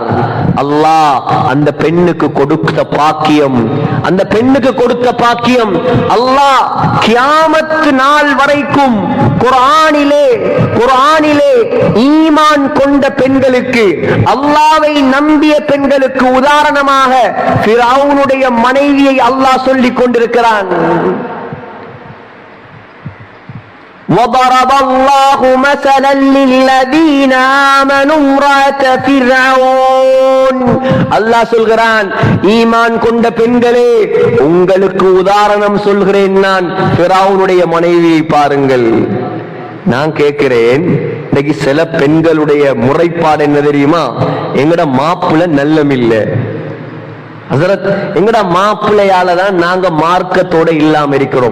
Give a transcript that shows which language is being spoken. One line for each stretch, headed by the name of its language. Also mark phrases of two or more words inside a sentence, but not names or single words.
Tamil: அல்லாஹ் அந்த பெண்ணுக்கு கொடுத்த பாக்கியம், அல்லாஹ் கியாமத் நாள் வரைக்கும் குர்ஆனிலே ஈமான் கொண்ட பெண்களுக்கு, அல்லாஹ்வை நம்பிய பெண்களுக்கு உதாரணமாக ஃபிரௌனுடைய மனைவியை அல்லாஹ் சொல்லிக் கொண்டிருக்கிறான்.
Arabic: وضرب الله مثلا للذين آمنوا امرأة فرعون,
Tamil: அல்லாஹ் சொல்கிறான், ஈமான் கொண்ட பெண்களே, உங்களுக்கு உதாரணம் சொல்கிறேன் நான், ஃபிரௌனுடைய மனைவியை பாருங்கள். நான் கேட்கிறேன், இன்னைக்கு சில பெண்களுடைய முறைப்பாடு என்ன தெரியுமா? எங்கட மாப்பிள்ள நல்லமில்ல ஹஜ்ரத், எங்கட மாப்பிள்ளையால தான் நாங்க மார்க்கத்தோட இல்லாம இருக்கிறோம்.